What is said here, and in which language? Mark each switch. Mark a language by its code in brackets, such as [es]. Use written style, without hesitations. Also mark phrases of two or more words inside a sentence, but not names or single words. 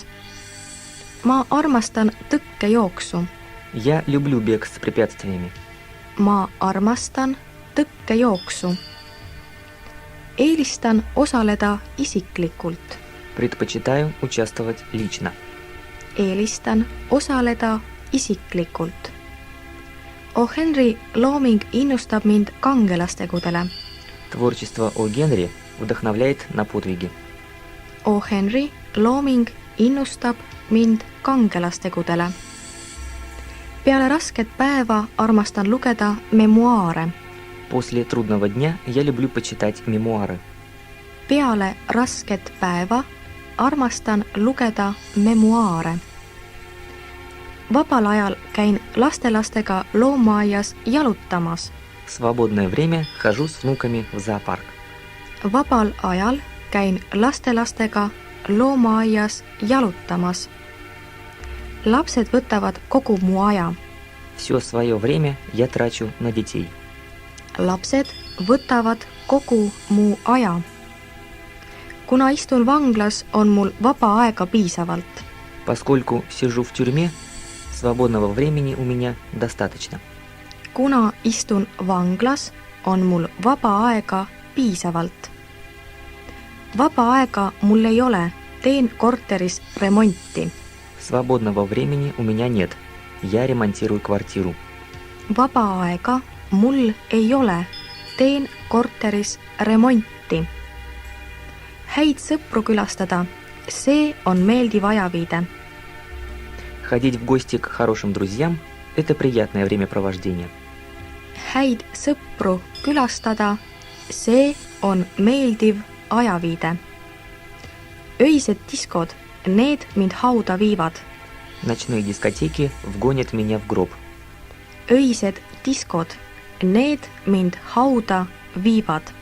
[et] Ma armastan tõkkejooksu. [ru] Я люблю бег с препятствиями. [et] Ma armastan tõkkejooksu. Eelistan osaleda isiklikult. [ru] Предпочитаю участвовать лично. [et] Eelistan osaleda isiklikult. O. Henry looming innustab mind kangelastegudele. [ru] Творчество О. Генри вдохновляет на подвиги. [et] O. Henry looming innustab mind kangelastegudele. Peale rasket päeva armastan lugeda memuaare. [ru] После трудного дня я люблю почитать мемуары. [et] Peale rasket päeva armastan lugeda memuaare. Vabal ajal käin lastelastega loomaaias jalutamas. [ru] В свободное время хожу с внуками в зоопарк. [et] Vabal ajal käin lastelastega loomaaias jalutamas. Lapsed võtavad kogu mu aja. [ru] Все свое время я трачу на детей. [et] Lapsed võtavad kogu mu aja. Kuna istun vanglas, on mul vaba aega piisavalt. [ru] Поскольку сижу в тюрьме, свободного времени у меня достаточно. [et] Kuna istun vanglas, on mul vaba aega piisavalt. Vaba aega mul ei ole, teen korteris remonti. [ru] Свободного времени у меня нет. Я ремонтирую квартиру. [et] Vaba aega mul ei ole, teen korteris remonti. Häid sõpru külastada, see on meeldiv ajaviide. [ru] Ходить в гости к хорошим друзьям – это приятное времяпровождение. [et] Häid sõpru külastada, see on meeldiv ajaviide. Öised diskod, need mind hauda viivad. [ru] Ночные дискотеки вгонят меня в гроб. [et] Öised diskod, need mind hauda viivad.